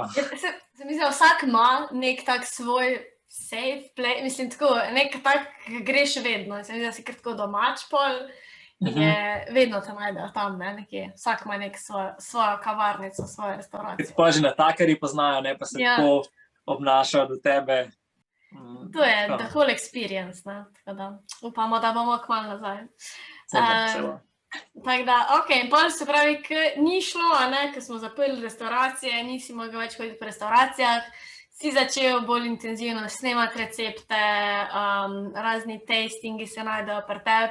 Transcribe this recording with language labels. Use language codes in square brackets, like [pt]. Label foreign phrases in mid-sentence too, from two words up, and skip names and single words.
[sl] Se mi zdi, vsak ima nek tak svoj [en] safe play, [sl] mislim tako, nek tak greš vedno, se mi zdi, da si kar tako domač pol, je vedno te najdejo tam, ne, nekje. Vsak ima nek svojo kavarnico, svojo restauracijo. Pa že natakarji poznajo, ne, pa se tako obnašajo do tebe. To je [en] the whole experience, [sl] ne, tako da upamo, da bomo kmalu nazaj. Tako da, in pol se pravi, ni šlo, ko smo zaprli restauracije, nisi mogel več hoditi po restauracijah, si začel bolj intenzivno snemati recepte, razni tastingi se najdejo pri tebi.